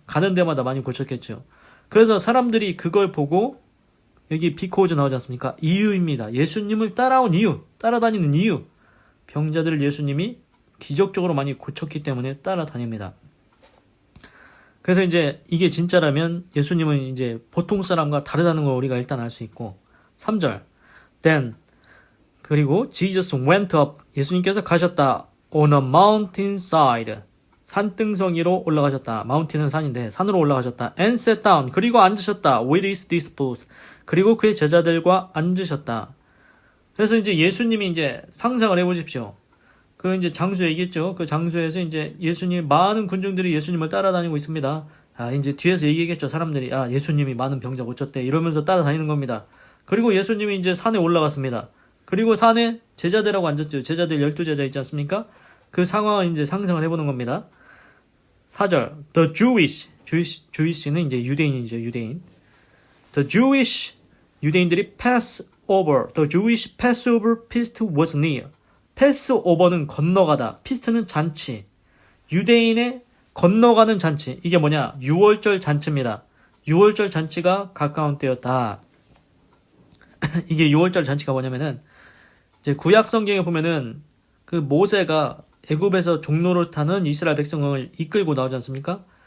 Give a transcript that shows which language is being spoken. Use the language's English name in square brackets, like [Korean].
[Korean] 가는 데마다 많이 고쳤겠죠. 그래서 사람들이 그걸 보고, 여기 비코즈 나오지 않습니까? 이유입니다. 예수님을 따라온 이유, 따라다니는 이유. 병자들을 예수님이 기적적으로 많이 고쳤기 때문에 따라다닙니다. 그래서 이제 이게 진짜라면 예수님은 이제 보통 사람과 다르다는 걸 우리가 일단 알 수 있고, 3절. [English] Then, 그리고 Jesus went up, [Korean] 예수님께서 가셨다. [English] On a mountainside, [Korean] 산등성이로 올라가셨다. 마운틴은 산인데 산으로 올라가셨다. [English] And sat down, [Korean] 그리고 앉으셨다. [English] With his disciples, [Korean] 그리고 그의 제자들과 앉으셨다. 그래서 이제 예수님이 이제 상상을 해보십시오. 그 이제 장소 얘기했죠. 그 장소에서 이제 예수님, 많은 군중들이 예수님을 따라다니고 있습니다. 이제 뒤에서 얘기했겠죠. 사람들이, 예수님이 많은 병자 고쳤대. 이러면서 따라다니는 겁니다. 그리고 예수님이 이제 산에 올라갔습니다. 그리고 산에 제자들하고 앉았죠. 제자들 12제자 있지 않습니까? 그 상황을 이제 상상을 해보는 겁니다. 4절. The Jewish는 이제 유대인이죠. 유대인. [English] The Jewish, [Korean] 유대인들이 [English] the Jewish Passover feast was near. [Korean] 패스오버는 건너가다, 피스트는 잔치. 유대인의 건너가는 잔치. 이게 뭐냐? 유월절 잔치입니다. 유월절 잔치가 가까운 때였다. 이게 6월절 잔치가 뭐냐면은 이제 구약 성경에 보면은 그 모세가 애굽에서 종로를 타는 이스라엘 백성을 이끌고 나오지 않습니까?